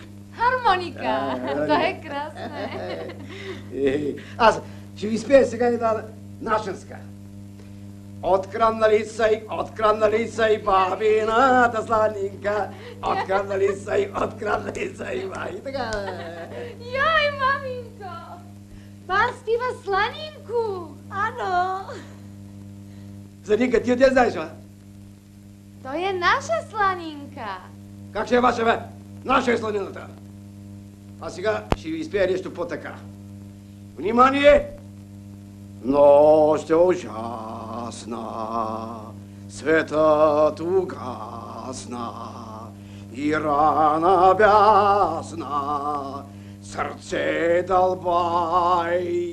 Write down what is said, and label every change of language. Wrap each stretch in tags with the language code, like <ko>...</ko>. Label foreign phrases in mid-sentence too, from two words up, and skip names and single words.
<bg>Хармоника! Това е красно. Аз ще ви спея сега една нашенска. Откраннали са и бабината сланинка. Откраннали са и май. Така.</bg> <cs>Jéj, maminko! Pan zpívá slaninku. Ano.</cs> <bg>Сланинка, ти отде знаеш, ба? Той е наша сланинка. Как ще е ваша, бе? Наша е сланината. А сега ще ви изпея нещо по-така. Внимание! Нощ е ужасна, светът угасна и рана бясна, сърце дълбай.</bg>